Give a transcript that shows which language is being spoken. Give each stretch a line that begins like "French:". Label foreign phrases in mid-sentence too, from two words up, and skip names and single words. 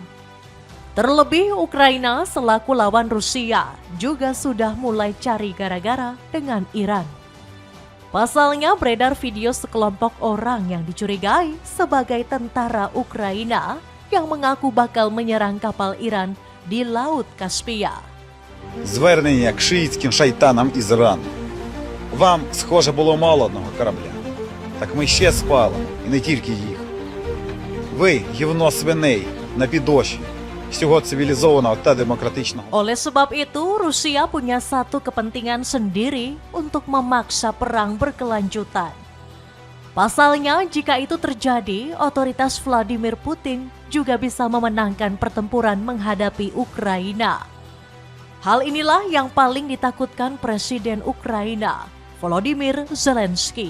Indonesian: Terlebih Ukraina selaku lawan Rusia juga sudah mulai cari gara-gara dengan Iran. Pasalnya beredar video sekelompok orang yang dicurigai sebagai tentara Ukraina yang mengaku bakal menyerang kapal Iran di Laut Kaspia.
Ukrainian: Звернення к шиїтським шайтанам із Ірану. Вам, схоже, було мало одного корабля. Так ми ще спалимо, і не тільки їх. Ви – гівно свиней на підошві всього цивілізованого та демократичного.
Indonesian: Oleh sebab itu, Rusia punya satu kepentingan sendiri untuk memaksa perang berkelanjutan. Pasalnya, jika itu terjadi, otoritas Vladimir Putin juga bisa memenangkan pertempuran menghadapi Ukraina. Hal inilah yang paling ditakutkan Presiden Ukraina, Volodymyr Zelensky.